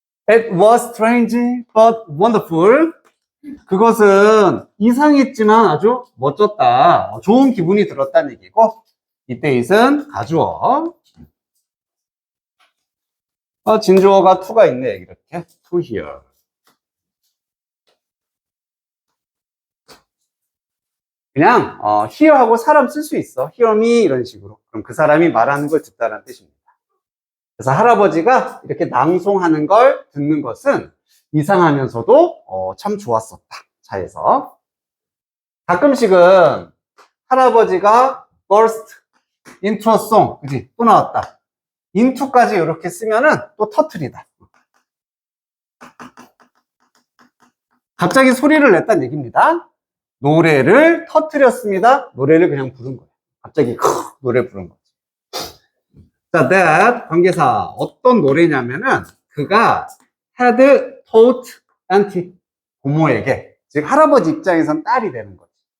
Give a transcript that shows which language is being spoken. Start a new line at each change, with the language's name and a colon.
English: It was strange but wonderful.
Korean: 그것은 이상했지만 아주 멋졌다. 좋은 기분이 들었다는 얘기고, 이때 it은 가주어. 진주어가 to가 있네, 이렇게.
English: to hear.
Korean: 그냥 hear하고 사람 쓸 수 있어.
English: hear me
Korean: 이런 식으로. 그럼 그 사람이 말하는 걸 듣다라는 뜻입니다. 그래서 할아버지가 이렇게 낭송하는 걸 듣는 것은 이상하면서도 참 좋았었다. 차에서. 가끔씩은 할아버지가
English: burst into a song,
Korean: 그치? 또 나왔다. into까지 이렇게 쓰면은 또 터트리다. 갑자기 소리를 냈다는 얘기입니다. 노래를 터트렸습니다. 노래를 그냥 부른 거예요. 갑자기 노래 부른 거죠. 자, that 관계사 어떤 노래냐면은 그가
English: had taught auntie
Korean: 고모에게, 즉 할아버지 입장에선 딸이 되는 거지.